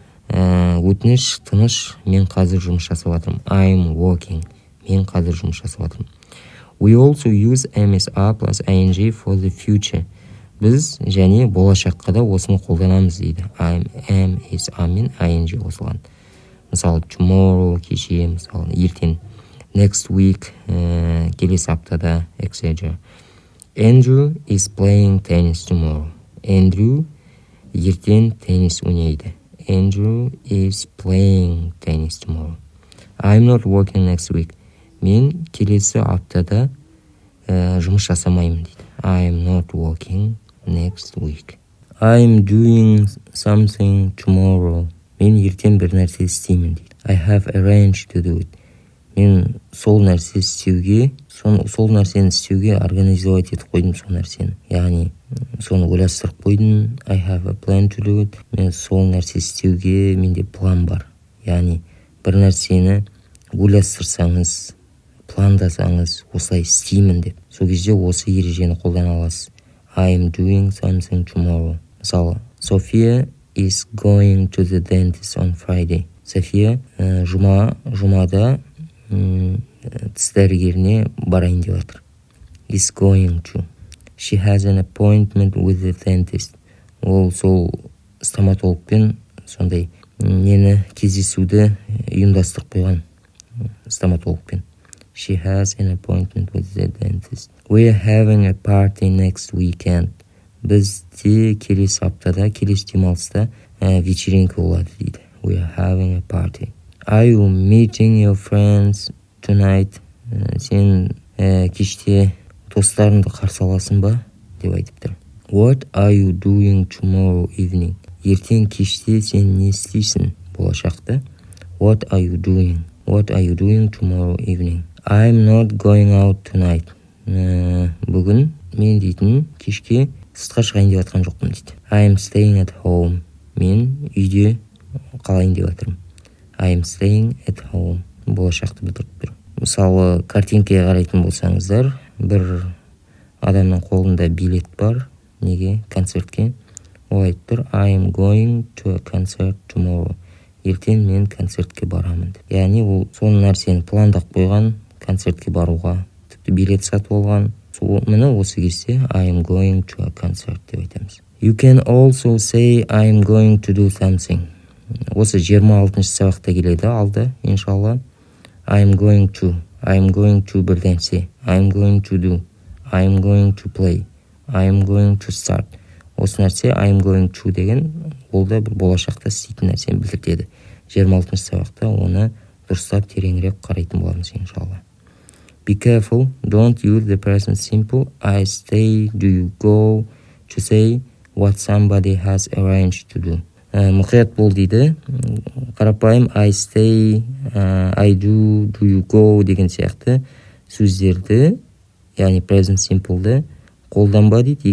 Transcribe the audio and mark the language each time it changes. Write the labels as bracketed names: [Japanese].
[Kazakh] Өтініш, тыныш, мен қазір жұмыс жасап жатырмын. [English] I am working. [Kazakh] Мен қазір жұмыс жасап жатырмын. [English] We also use am is are plus ing for the future. [Kazakh] Біз және болашаққа да осыны қолданамыз дейді. [English] Am is are [Kazakh] мен ing қосылған. Мысалы, tomorrow, кеше, мысалы, ертең. [English] Next week, [Kazakh] келесі аптада, etc. [English] Andrew is playing tennis tomorrow. [Kazakh] Andrew ертең теннис ойнайды. [English] Andrew is playing tennis tomorrow. I'm not working next week. [Kazakh] Мен келесі аптада жұмыс жасамаймын дейді. [English] I'm not working next week. I'm doing something tomorrow. [Kazakh] Мен ертең бір нәрсе істеймін дейді. [English] I have arranged to do it. [Kazakh] Мен сол нәрсе істеуге, сол нәрсені істеуге организовать етіп қойдым сол нәрсені. Яғни, соны ойластырып қойдым. [English] I have a plan to do it. [Kazakh] Мен сол нәрсе істеуге менде план бар. Яғни, бір нәрсені ойластырсаңыз, пландасаңыз, осылай істеймін деп. Сол кезде осы ережені қолдана аласыз. [English] I am doing something tomorrow. [Kazakh] Мысалы, [English] Sophia is going to the dentist on Friday. [Kazakh] София жұмада тіс дәрігеріне барайын деп жатыр. [English] Is going to. She has an appointment with the dentist. [Kazakh] Ол сол стоматологпен сондай нені кездесуді ұйымдастырып қойған стоматологпен. [English] She has an appointment with the dentist. We are having a party next weekend. [Kazakh] Бізде келесі аптада, келесі демалыста вечеринка болады дейді. [English] We are having a party. Are you meeting your friends tonight? [Kazakh] Сен кеште достарыңды қарсы аласың ба? Деп айтып тұр. [English] What are you doing tomorrow evening? [Kazakh] Ертең кеште сен не істейсің? Болашақта. [English] What are you doing? What are you doing tomorrow evening? I'm not going out tonight. [Kazakh] Бүгін мен дейтін кешке сыртқа шығайын деп жатқан жоқпын дейді. [English] I'm staying at home. [Kazakh] Мен үйде қалайын деп жатырмын. [English] I'm staying at home. [Kazakh] Болашақты білдіріп тұр. Мысалы, картинкаға қарайтын болсаңыздар, бір адамның қолында билет бар. неге? Концертке. Ол айтып тұр, [English] I am going to a concert tomorrow. [Kazakh] Ертең мен концертке барамын деп. Яғни ол сол нәрсені пландап қойған, концертке баруға, тіпті билет сатып алған. Міне осы кезде [English] I am going to a concert [Kazakh] деп айтамыз. [English] You can also say I am going to do something. [Kazakh] Осы 26-шы сабақта келеді алды, иншалла. [English] I am going to [Kazakh] бірденсе. [English] I am going to do. I am going to play. I am going to start. [Kazakh] Осы нәрсе [English] I am going to [Kazakh] деген ол да бір болашақта істейтін нәрсені білдіреді. 26-шы сабақта оны дұрыстап тереңірек қарайтын боламыз, иншалла. [English] Be careful, don't use the present simple. I stay, do you go, to say what somebody has arranged to do. [Kazakh] Мұқият бол дейді. Қарапайым [English] I stay, I do you go [Kazakh] деген сияқты сөздерді, яғни present simple'ды қолданба дейді.